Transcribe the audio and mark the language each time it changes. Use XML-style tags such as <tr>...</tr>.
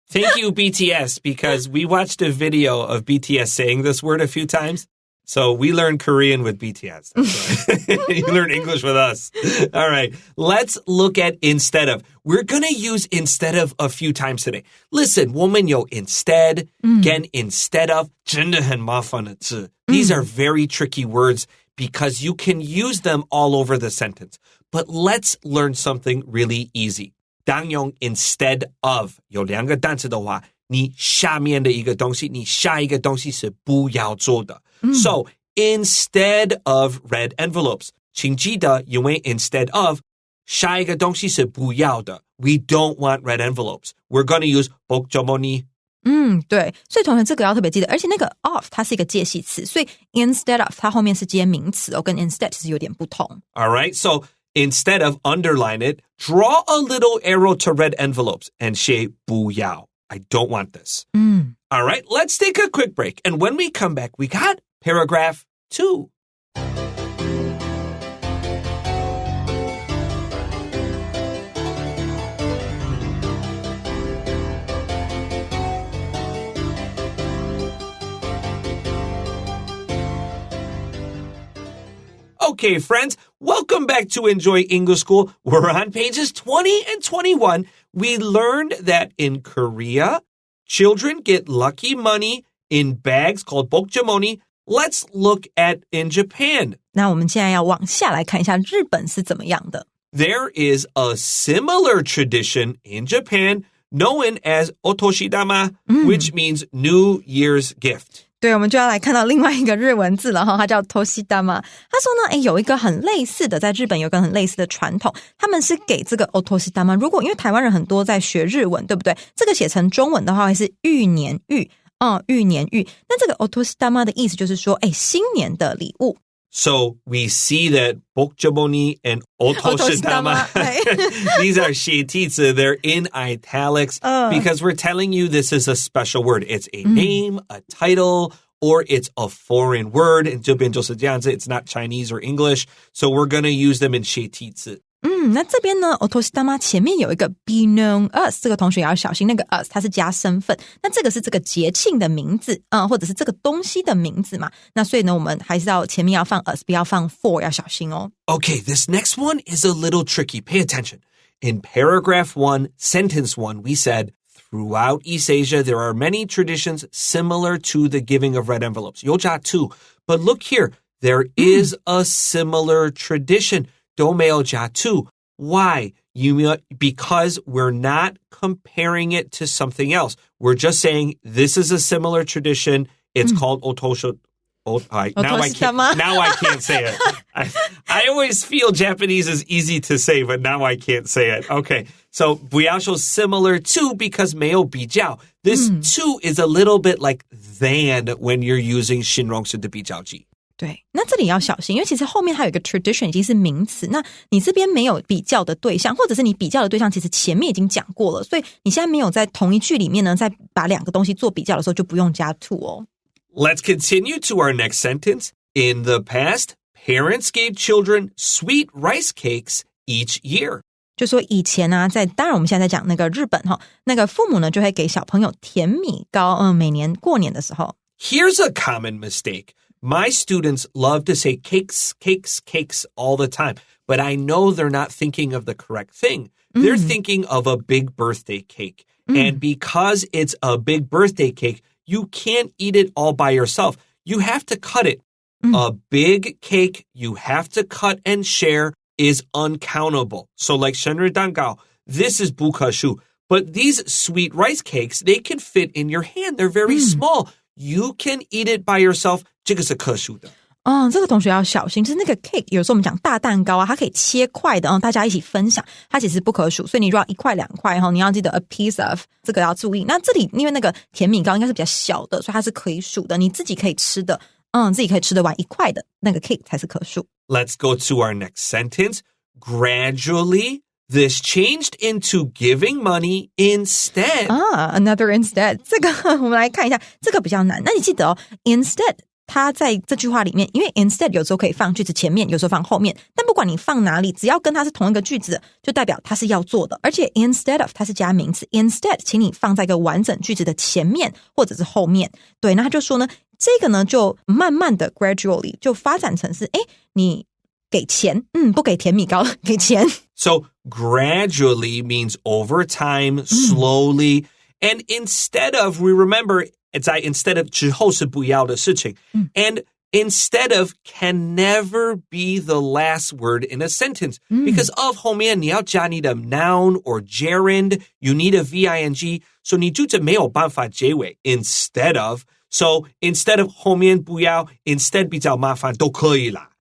<en>Thank you, BTS, because we watched a video of BTS saying this word a few times. So we learned Korean with BTS. You learned English with us. All right, let's look at instead of. We're going to use instead of a few times today. Listen,</en> <zh>我们有 instead, 跟 instead of, 真的很麻烦的字.</zh> <en>These are very tricky words because you can use them all over the sentence. But let's learn something really easy.</en> <zh>当用 instead of 有两个单词的话，你下面的一个东西，你下一个东西是不要做的。</zh> <en>So, instead of red envelopes,</en> <zh>请记得，因为 instead of 下一个东西是不要的。</zh> <en>We don't want red envelopes. We're going to use 보조마니.</en> <zh>对，所以同学这个要特别记得，而且那个 of 它是一个介系词，所以 instead of 它后面是接名词跟 instead 其实有点不同。</zh> <en>All right, so instead of underline it, draw a little arrow to red envelopes and say</en> <zh>不要.</zh> <en>I don't want this. All right, let's take a quick break. And when we come back, we got paragraph 2. Okay, friends, welcome back to Enjoy English School. We're on pages 20 and 21. We learned that in Korea, children get lucky money in bags called 보조마니. Let's look at in Japan.</en> <zh>那我们现在要往下来看一下日本是怎么样的。</zh> <en>There is a similar tradition in Japan known as otoshidama, which means New Year's gift.</en> <zh>对，我们就要来看到另外一个日文字了哈，它叫 toshidama。他说呢，有一个很类似的，在日本有一个很类似的传统，他们是给这个 otoshidama。如果因为台湾人很多在学日文，对不对？这个写成中文的话会是玉年玉，玉年玉。那这个 otoshidama 的意思就是说，新年的礼物。</zh> <en>So we see that 보조마니 and otoshidama, these are 시티즈. They're in italics because we're telling you this is a special word. It's a name, a title, or it's a foreign word. And</en> <zh>这边就是这样子,</zh> <en>it's not Chinese or English. So we're going to use them in 시티즈.</en> <zh>那这边呢 otoshidama 前面有一个 be known as， 这个同学也要小心，那个 as 它是加身份，那这个是这个节庆的名字，或者是这个东西的名字嘛，那所以呢我们还是要前面要放 as， 不要放 for， 要小心哦。</zh> <en>Okay, this next one is a little tricky. Pay attention. In paragraph 1, sentence 1, we said, throughout East Asia, there are many traditions similar to the giving of red envelopes. 요자 too. But look here, there is a similar tradition. 도메오자 too. Why? Because we're not comparing it to something else. We're just saying this is a similar tradition. It's called otosho. Now I can't say it. I always feel Japanese is easy to say, but now I can't say it. Okay, so</en> <zh>不要说</zh> <en>similar to because</en> <zh>没有比较.</zh> <en>This to is a little bit like than when you're using</en> <zh>形容词的比较句。对，那这里要小心，因为其实后面还有一个 tradition 已经是名词，那你这边没有比较的对象，或者是你比较的对象其实前面已经讲过了，所以你现在没有在同一句里面呢，再把两个东西做比较的时候就不用加 to 哦。</zh> <en>Let's continue to our next sentence. In the past, parents gave children sweet rice cakes each year.</en> <zh>就说以前啊，当然我们现在在讲那个日本哈，那个父母呢就会给小朋友甜米糕，每年过年的时候。</zh> <en>Here's a common mistake. My students love to say cakes, cakes, cakes all the time, but I know they're not thinking of the correct thing. They're thinking of a big birthday cake. And because it's a big birthday cake, you can't eat it all by yourself. You have to cut it. A big cake you have to cut and share is uncountable. So like</en> <zh>生日蛋糕,</zh> <en>this is</en> <zh>不可数.</zh> <en>But these sweet rice cakes, they can fit in your hand. They're very small. You can eat it by yourself.</en> <zh>这个是可数的。这个同学要小心，就是那个 cake， 有时候我们讲大蛋糕啊，它可以切块的，大家一起分享，它其实不可数，所以你如果要一块两块，你要记得 a piece of， 这个要注意。那这里因为那个甜米糕应该是比较小的，所以它是可以数的，你自己可以吃的，自己可以吃得完1块的那个 cake 才是可数。</zh> <en>Let's go to our next sentence. Gradually, this changed into giving money instead. Another instead.</en> <zh>这个我们来看一下，这个比较难。那你记得哦 instead 它在这句话里面，因为 instead 有时候可以放句子前面，有时候放后面，但不管你放哪里，只要跟它是同一个句子，就代表它是要做的。而且 instead of 它是加名词 instead 请你放在一个完整句子的前面或者是后面。对，那他就说呢，这个呢就慢慢的 gradually 就发展成是你给钱，不给甜米糕，给钱。</zh> <en>So gradually means over time, slowly, and instead of, we remember,</en> <zh>在 instead of 之后是不要的事情，</zh> <en>and instead of can never be the last word in a sentence, because of</en> <zh>后面你要加你的</zh> <en>noun or gerund, you need a V-I-N-G, so</en> <zh>你句子没有办法结尾</zh> <en>instead of, so instead of</en> <zh>后面不要</zh> <en>instead</en> <zh>比较麻烦都可以啦。</zh>